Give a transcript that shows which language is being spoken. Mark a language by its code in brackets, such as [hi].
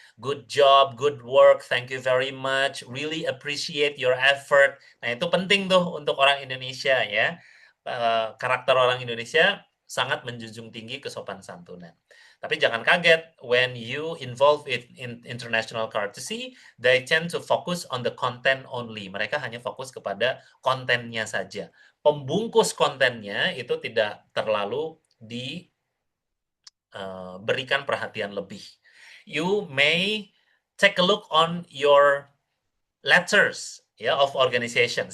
[en] Good job, good work, thank you very much, really appreciate your effort. [id] Nah, itu penting tuh untuk orang Indonesia ya. Karakter orang Indonesia sangat menjunjung tinggi kesopan santunan. Tapi jangan kaget [en] when you involve in international courtesy, they tend to focus on the content only. [id] Mereka hanya fokus kepada kontennya saja. Pembungkus kontennya itu tidak terlalu diberikan perhatian lebih. [en] You may take a look on your letters ya of organization.